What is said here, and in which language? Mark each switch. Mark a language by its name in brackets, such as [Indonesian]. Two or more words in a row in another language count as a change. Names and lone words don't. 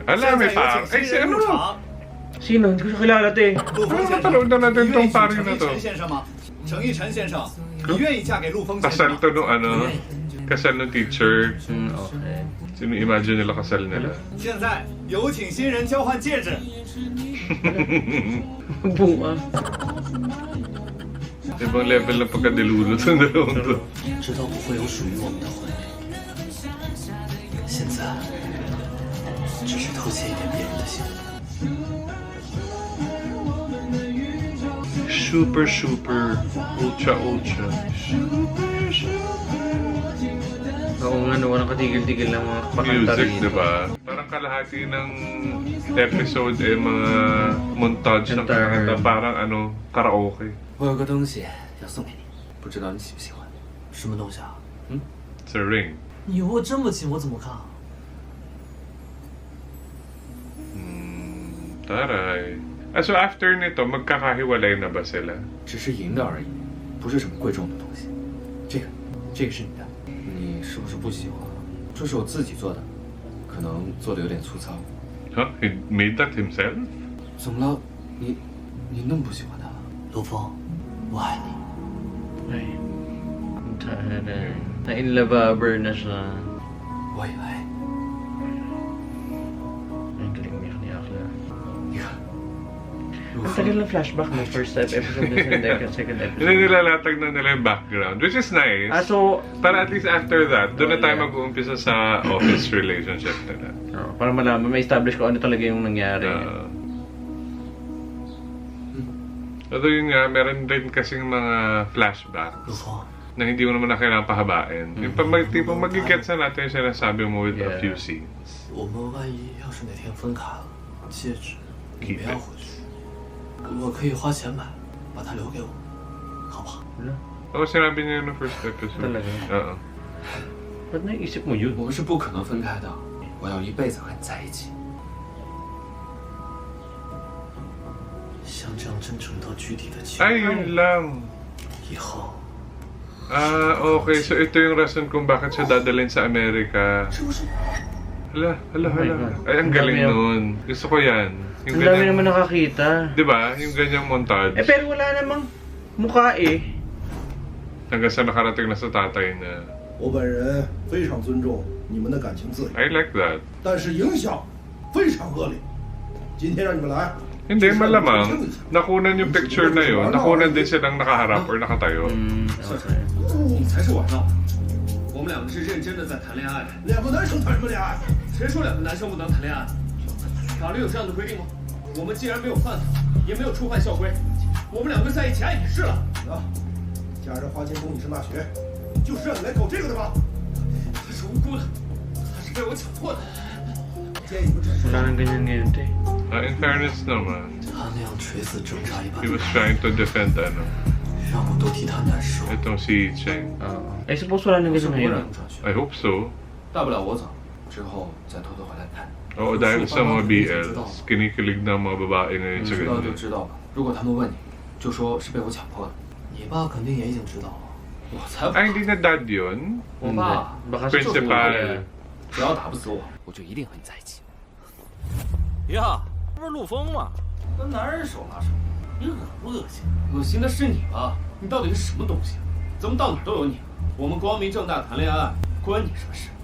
[Filipino] Alam, may parang. Ay, si ano? Sino? Hindi ko siya kilala, te. [Chinese] 陆峰先 [Filipino] Napanood na [Chinese] 生， [Filipino] natin [Chinese] 你愿 [Filipino] tong [Chinese] 意娶 [Filipino] pari [Chinese] 程 [Filipino] na [Chinese] 一 [Filipino] to. [Chinese] 晨先生吗？程一晨先生，你愿意嫁给陆峰先生 [Filipino] Kasal [Chinese] 吗？ [Filipino] to nung ano, kasal ng teacher. Okay. Sino imagine nila kasal nila? [Chinese] 现在有请新人交换戒指。 [Filipino] Bunga. Ibang level ng pagkadilulo sa dalawang to. [Chinese] 知道不会有属于我们的婚礼，现在只是偷窃一点别人的幸福。 [English] Super, super, ultra, ultra. [Filipino] Oo nga, no, walang katigil-tigil ng mga pakanta Music, rin. di ba? Parang kalahati ng episode mga montage ng Entire. kanta. Parang ano, karaoke. [Chinese] 我有个东西要送给你，不知道你喜不喜欢？什么东西啊？ [English] It's a ring. [Chinese] 你握这么紧，我怎么看啊？ [Filipino] Taray. So after nito, magkakahiwalay na ba sila? [Chinese] 只是银的而已，不是什么贵重的东西。这个是你的，你是不是不喜欢？这是我自己做的，可能做的有点粗糙。 [English] Huh? He made that himself? [Chinese] 怎么了？你那么不喜欢它？陆峰，我爱你。 [Filipino] Ay. Taray. Na-inlover na siya. [Chinese] 我也爱。 [Filipino] Ang galing niya ni Akla. [Chinese] 你看，陆 [Filipino] Ang [Chinese] 峰 [Filipino] tagal ng flashback ng [English] first episode and second [Filipino] Hindi episode. nilalatag na nila yung background, [English] which is nice. [Filipino] So, Para at least after that, doon na tayo mag-uumpisa sa office relationship nila. para malaman, may establish ko ano talaga yung nangyari. Although yun nga, meron din kasing mga flashbacks [Chinese] 陆峰， [Filipino] na hindi mo naman na kailangan pahabain. Yung tipong magigets na natin yung sinasabi mo [English] with a [Filipino] Yeah. [English] few scenes. [Chinese] 我们万一要是哪天分开了，戒指你不要回去，我可以花钱买，把它留给我，好不好？ [Filipino] Oo, sinabi niya yun ng first episode. Talaga? Oo. Ba't naisip mo yun? [Chinese] 我们是不可能分开的，我要一辈子和你在一起。像这样真诚到具体的情 [Filipino] Ay, [Chinese] 况， [Filipino] yun lang. [Chinese] 以后 [Filipino] Okay. So ito yung rason kung bakit siya dadalhin sa Amerika. Hala. Ay, ang galing Ang dami nun. Gusto ko yan. Yung Ang dami naman nakakita. Di ba? Yung ganyang montage. Pero wala namang mukha eh. Hanggang sa nakarating na sa tatay na. [Chinese] 我本人非常尊重你们的感情自由， [English] I like that. [Chinese] 但是影响非常恶劣。今天让你们来， [Filipino] Hindi, malamang. Nakunan yung picture na yun. Nakunan din silang nakaharap or nakatayo. Okay. [Chinese] 你才是玩闹，我们两个是认真的在谈恋爱。两个男生谈什么恋爱？谁说两个男生不能谈恋爱？法律有这样的规定吗？我们既然没有犯法，也没有触犯校规，我们两个在一起爱你是了。啊，家人花钱供你上大学，就是让你来搞这个的吧？他是无辜的，他是被我强迫的。建议你们转述。 [Filipino] Wala nang ganyan ngayon, te. [English] In fairness [Filipino] naman, [Chinese] 他那样垂死挣扎一般 [English] he，was trying to defend [Chinese] 让我都替他难受。 [Filipino] itong si Cheng. [English] I suppose [Filipino] wala nang [Chinese] 是 [Filipino] ganyan [Chinese] 不会让 [Filipino] ngayon. [Chinese] 你转学， [English] I hope so. [Chinese] 大不了我走，之后再偷偷回来看。 [Filipino] Oo, dahil sa mga BLs, kinikilig na ang mga babae ngayon sa [Chinese] 知道就 [Filipino] ganyan. [Chinese] 知道吧。如果他们问你，就说是被我强迫的。你爸肯定也已经知道了。我才不 [Filipino] Ay, hindi na dad yun. [Chinese] 我爸 [Filipino] Baka sa Principal. susunod. [Chinese] 只要打不死我，我就一定和你在一起。呀，这不是陆风吗？跟男人手拉手，你恶不恶心？恶心的是你吧？你到底是什么东西？怎么到哪都有你？我们光明正大谈恋爱，关你什么事？